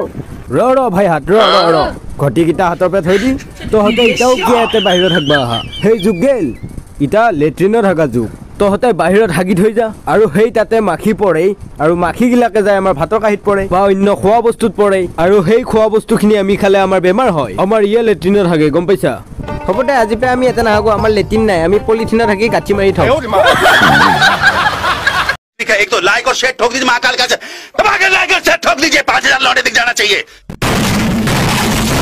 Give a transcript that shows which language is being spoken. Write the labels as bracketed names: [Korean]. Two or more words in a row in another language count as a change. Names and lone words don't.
[Assamese] ৰ ভাই হাত ৰ ঘটিকেইটা হাতৰ পৰা থৈ দি তহঁতে ইটাও কিয় ইয়াতে বাহিৰত থাকবা আহা সেই যুগ গেল ইটা লেট্ৰিনত থাকা যুগ তহঁতে বাহিৰত হাগি থৈ যা আৰু সেই তাতে মাখি পৰে আৰু মাখিগিলাকে যায় আমাৰ ভাতৰ কাঁহীত পৰে বা অন্য খোৱা বস্তুত পৰে আৰু সেই খোৱা বস্তুখিনি আমি খালে আমাৰ বেমাৰ হয় আমাৰ ইয়ে লেট্ৰিনত থাকে গম পাইছা হ'ব দে আজি পৰা আমি এটা নাহাগো আমাৰ লেট্ৰিন নাই আমি পলিথিনত থাকি গাঁঠি মাৰি থওঁ [Hindi] एक तो लाइक और शेयर ठोक दीजिए महाकाल का दबाकर लाइक और शेयर ठोक दीजिए 5000 लौटे दिख जाना चाहिए